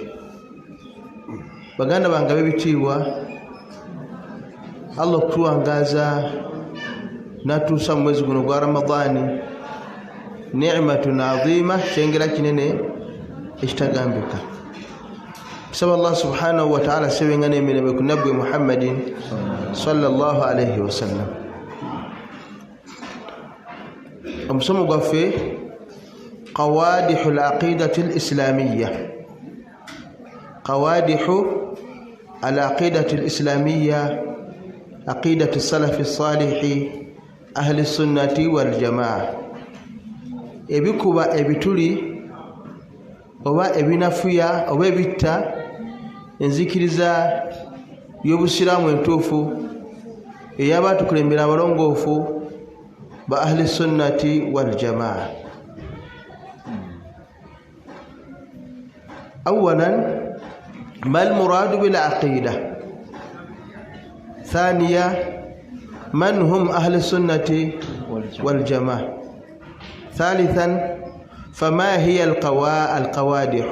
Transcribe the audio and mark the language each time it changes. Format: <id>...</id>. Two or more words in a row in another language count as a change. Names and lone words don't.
<lg>Baganda bange ab'ebitiibwa, Allah okutuwangaaza n'atuusa mu mwezi guno gwa Ramadani</lg> <ar>نعمة عظيمة,</ar> <lg>kyengera kinene ekitagambika. Tusaba Allah</lg> <ar>سبحانه وتعالى</ar> <lg>sebenga n'emirembe ku nabbi Muhammadin</lg> <ar>صلى الله عليه وسلم.</ar> <lg>Omusomo gwaffe</lg> <ar>قوادح العقيدة الإسلامية قوادح العقيدة الإسلامية عقيدة السلف الصالح أهل السنة والجماعة.</ar> <lg>Ebikuba ebituli oba ebinafuya oba ebitta enzikiriza y'obusiraamu entuufu ey'abatukulembera abalongoofu ba</lg> <ar>أهل السنة والجماعة. أولا ما المراد بالعقيدة؟ ثانيا من هم أهل السنة والجماعة؟ ثالثا فما هي القوادح؟</ar>